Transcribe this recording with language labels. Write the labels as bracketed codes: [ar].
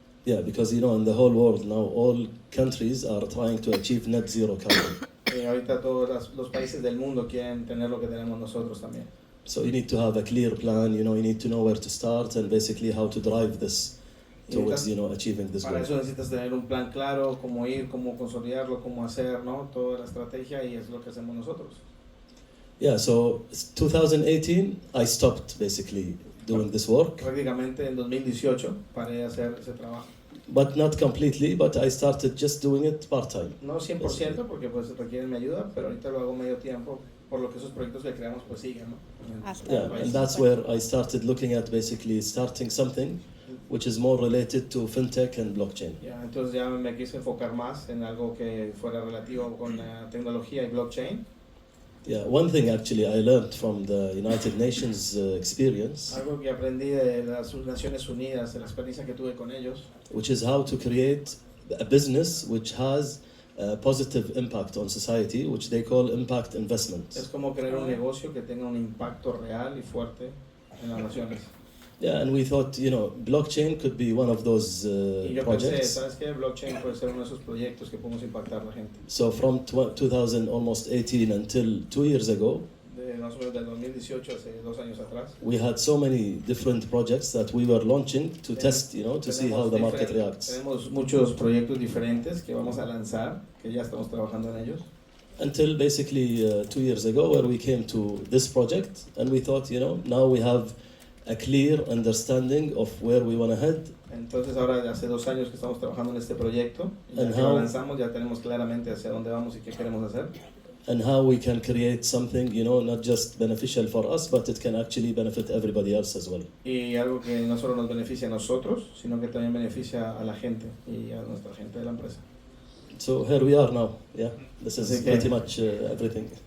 [en] Yeah, because in the whole world now, all countries are trying to achieve net zero carbon. [es] Ahorita todos los países del mundo quieren tener lo que tenemos nosotros también. [en] So you need to have a clear plan, you need to know where to start and basically how to drive this towards, achieving this [es] Para [en] goal. [es] eso necesitas tener un plan claro, cómo ir, cómo consolidarlo, cómo hacer, ¿no? Toda la estrategia, y es lo que hacemos nosotros. [en] Yeah, so 2018, I stopped basically doing this work, [es] Prácticamente en 2018 paré de hacer ese trabajo. [en] but not completely, but I started just doing it part-time. [es] No 100% porque pues requieren mi ayuda, pero ahorita lo hago medio tiempo, por lo que esos proyectos que creamos pues siguen, ¿no? [en] Yeah, and that's where I started looking at basically starting something which is more related to fintech and blockchain. [es] Ya, entonces ya me quise enfocar más en algo que fuera relativo con la tecnología y blockchain. [en] Yeah, one thing actually I learned from the United Nations experience, [es] Algo que aprendí de las Naciones Unidas, de la experiencia que tuve con ellos, [en] which is how to create a business which has a positive impact on society, which they call impact investment. [es] es como crear un negocio que tenga un impacto real y fuerte en las naciones. [en] Yeah, and we thought, blockchain could be one of those [es] Y yo pensé, [en] projects. [es] ¿sabes qué? Blockchain puede ser uno de esos proyectos que podemos impactar a la gente. [en] So from 2018 until 2 years ago, [es] De más o menos del 2018, hace 2 años atrás, [en] we had so many different projects that we were launching to test, to see how the market reacts. [es] Tenemos muchos proyectos diferentes que vamos a lanzar, que ya estamos trabajando en ellos. [en] Until basically 2 years ago, where we came to this project, and we thought, now we have a clear understanding of where we want to head. [es] Entonces ahora hace 2 años que estamos trabajando en este proyecto, y ya [en] And [es] que lo [en] how- [es] lanzamos ya tenemos claramente hacia dónde vamos y qué queremos hacer. [en] And how we can create something, not just beneficial for us, but it can actually benefit everybody else as well. [es] Y algo que no solo nos beneficia a nosotros, sino que también beneficia a la gente y a nuestra gente de la empresa. [en] So here we are now. Yeah, this is [es] Así que- [en] pretty much everything.